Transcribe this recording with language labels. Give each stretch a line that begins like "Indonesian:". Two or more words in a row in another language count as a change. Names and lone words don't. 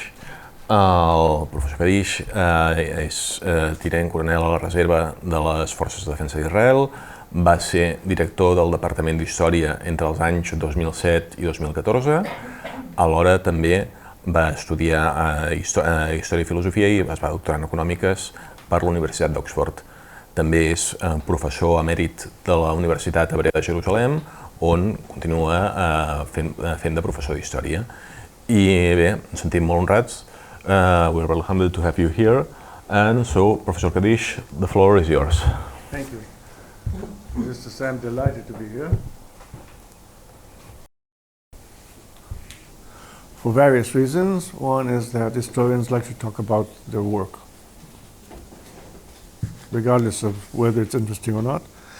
Catalan: El professor Kadish és tinent coronel a la reserva de les Forces de Defensa d'Israel, va ser director del Departament d'Història entre els anys 2007 i 2014, alhora també va estudiar Història i Filosofia i es va doctorar en Econòmiques per la Universitat d'Oxford. També és professor emèrit de la Universitat Hebrea de Jerusalem, on continua fent de professor d'Història. I bé, ens sentim molt honrats.
English: We're very humbled to have you here. And so, Professor Kadish, the floor is yours. Thank you. Mr. Sam, delighted to be here. For various reasons. One is that historians like to talk about their work, regardless of whether it's interesting or not.